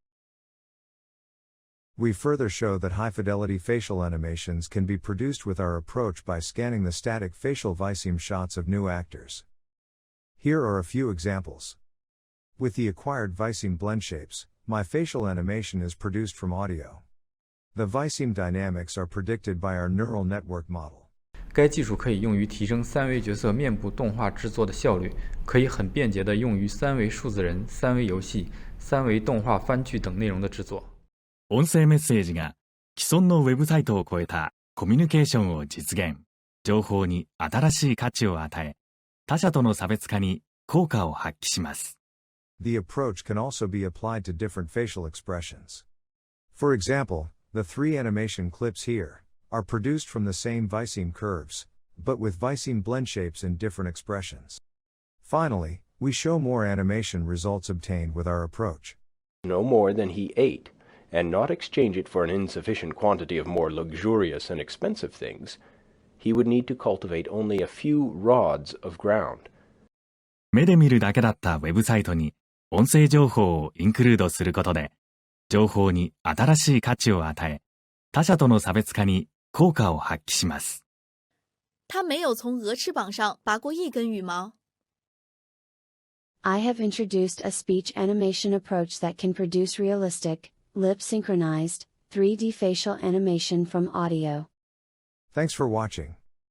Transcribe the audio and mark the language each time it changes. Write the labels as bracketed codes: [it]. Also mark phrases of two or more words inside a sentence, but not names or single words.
[en] We further show that high-fidelity facial animations can be produced with our approach by scanning the static facial Viseme shots of new actors. Here are a few examples. With the acquired Viseme blend shapes, my facial animation is produced from audio. The Viseme dynamics are predicted by our neural network model. [zh] 该技术可以用于提升三维角色面部动画制作的效率，可以很便捷地用于三维数字人、三维游戏、三维动画番剧等内容的制作。 [ja] 音声メッセージが既存のウェブサイトを超えたコミュニケーションを実現。情報に新しい価値を与え、他者との差別化に効果を発揮します。 [en] The approach can also be applied to different facial expressions. For example, the 3 animation clips here are produced from the same Viseme curves, but with Viseme blend shapes in different expressions. Finally, we show more animation results obtained with our approach. No more than he ate, and not exchange it for an insufficient quantity of more luxurious and expensive things, he would need to cultivate only a few rods of ground. [ja] 目で見るだけだったウェブサイトに音声情報をインクルードすることで、情報に新しい価値を与え、他者との差別化に効果を発揮します。 [zh] 他没有从鹅翅膀上拔过一根羽毛。 [en] I have introduced a speech animation approach that can produce realistic, lip-synchronized, 3D facial animation from audio. Thanks for watching.